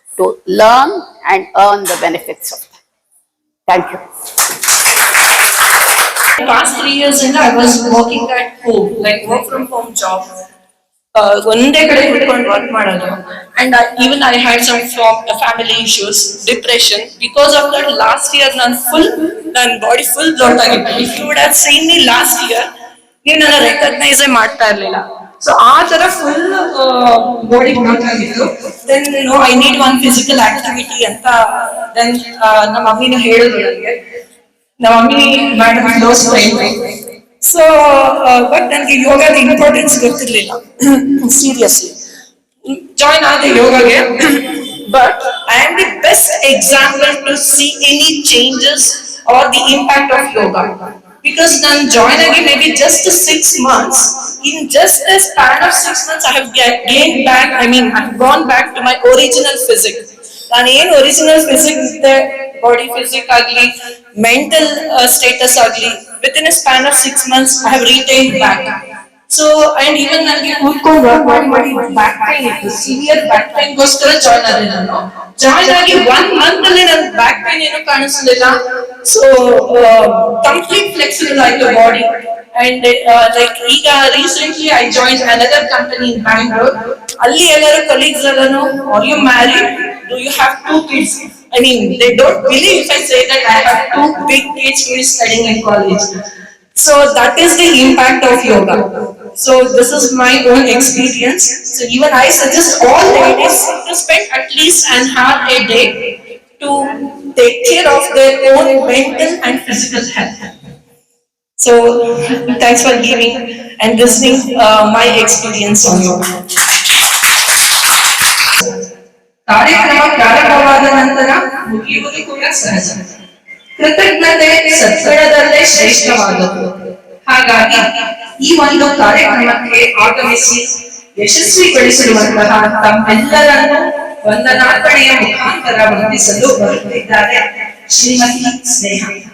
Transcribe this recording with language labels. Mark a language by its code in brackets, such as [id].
[en] to learn and earn the benefits of that. Thank you. Past 3 years I was working at home, like work from home job. [kn] ಒಂದೇ ಕಡೆ ಕುತ್ಕೊಂಡು work ಮಾಡೋದು, [en] and even I had some family issues, depression. Because of that, last year [kn] ನನ್ನ body full ಬ್ಲೌಟ್ ಆಗಿತ್ತು. [en] If you would have seen me last year, [kn] ನೀವು ನನ್ನ recognise ಮಾಡ್ತಾ ಇರ್ಲಿಲ್ಲ. ಸೊ ಆ ತರ ಫುಲ್ ಬಾಡಿ ಬ್ಲೌಟ್ ಆಗಿತ್ತು. [en] then I need one physical activity [kn] ಅಂತ ದೆನ್ ನಮ್ಮ ಮಮ್ಮಿನ ಹೇಳಿದ್ರು ನನಗೆ. ನಮ್ಮ mummy madam close friend. So but ನನಗೆ ಯೋಗದ ಇಂಪಾರ್ಟೆನ್ಸ್ ಗೊತ್ತಿರ್ಲಿಲ್ಲ ಸೀರಿಯಸ್ಲಿ. ಜಾಯ್ನ್ ಆದ ಯೋಗಗೆ, [en] But I am the best example to see any changes or the impact of yoga. Because [kn] ನಾನು ಜಾಯ್ನ್ ಆಗಿ [en] maybe just 6 months, in just a span of 6 months I have gained back, I've gone back to my original physique. [kn] ನಾನು ಏನು original physique ಇದೆ, body physique ಆಗ್ಲಿ, mental status ಆಗ್ಲಿ, [en] within a span of 6 months I have retained back. So and even [kn] ನನಗೆ ಕೂತ್ಕೊಂಡು work ಮಾಡಿ back pain ಇತ್ತು, severe back pain ಗೋಸ್ಕರ ಜಾಯ್ನ್ ಆದೆ ನಾನು. ಜಾಯ್ನ್ ಆಗಿ 1 month ಅಲ್ಲಿ ನನ್ ಬ್ಯಾಕ್ ಪೈನ್ ಏನು ಕಾಣಿಸ್ಲಿಲ್ಲ. ಸೊ ಕಂಪ್ಲೀಟ್ ಫ್ಲೆಕ್ಸಿಬಲ್ ಆಯ್ತು ಬಾಡಿ. [en] And like [kn] ಈಗ [en] recently I joined another company in Bangalore. [kn] ಅಲ್ಲಿ ಎಲ್ಲರೂ colleagues ಎಲ್ಲಾನು, [en] are you married? Do you have 2 kids? They don't believe if I say that I have 2 big kids who is studying in college. So that is the impact of yoga. So this is my own experience. So even I suggest all ladies to spend at least an hour a day to take care of their own mental and physical health. So thanks for giving and listening my experience on yoga. [kn] ಕಾರ್ಯಕ್ರಮ ಪ್ರಾರಂಭವಾದ ನಂತರ ಮುಗಿಯುವುದು ಕೂಡ ಸಹಜ. ಕೃತಜ್ಞತೆ ಸತ್ಗುಣದಲ್ಲೇ ಶ್ರೇಷ್ಠವಾದದ್ದು. ಹಾಗಾಗಿ ಈ ಒಂದು ಕಾರ್ಯಕ್ರಮಕ್ಕೆ ಆಗಮಿಸಿ ಯಶಸ್ವಿಗೊಳಿಸಿರುವಂತಹ ತಮ್ಮೆಲ್ಲರನ್ನು ವಂದನಾರ್ಪಣೆಯ ಮುಖಾಂತರ ವಂದಿಸಲು ಬರುತ್ತಿದ್ದಾರೆ ಶ್ರೀಮತಿ ಸ್ನೇಹ.